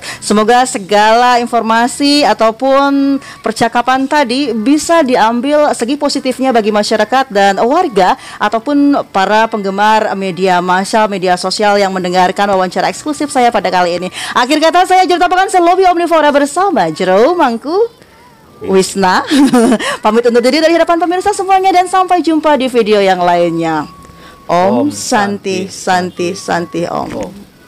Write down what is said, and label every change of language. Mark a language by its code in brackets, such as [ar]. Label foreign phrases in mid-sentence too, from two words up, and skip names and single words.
[id] Semoga segala informasi ataupun percakapan tadi bisa diambil segi positifnya bagi masyarakat dan warga ataupun para penggemar media massa, media sosial yang mendengarkan wawancara eksklusif saya pada kali ini. Akhir kata, saya Jero Tapakan Selobi Omnivora bersama Jero Mangku Wisna pamit undur diri dari hadapan pemirsa semuanya, dan sampai jumpa di video yang lainnya. [sa] Om Santi Santi Santi Om.